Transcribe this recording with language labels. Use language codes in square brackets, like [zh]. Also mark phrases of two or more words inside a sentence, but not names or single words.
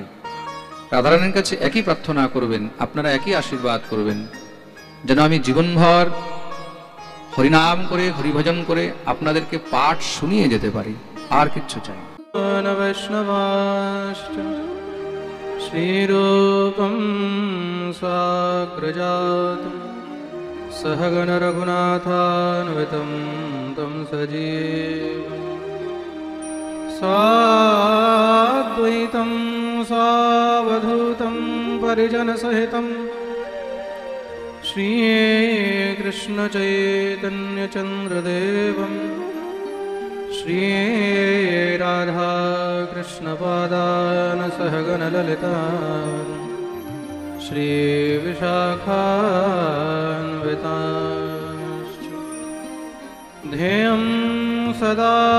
[bn] রাধারানীর কাছে একই প্রার্থনা করবেন, আপনারা একই আশীর্বাদ করবেন যেন আমি জীবনভর হরিনাম করে হরিভজন করে আপনাদেরকে পাঠ শুনিয়ে যেতে পারি, আর কিচ্ছু চাই। [sa] বৈষ্ণবাশ্চ শ্রীরূপম সাগ্রজাতম सहगण रघुनाथान्वितं तं सजीवं साद्वैतं सावधूतं परिजनसहितं श्रीकृष्णचैतन्यचन्द्रदेवं श्रीराधाकृष्णपादान् सहगण ललिता श्री विशाखान्विताश्च ध्येयं सदा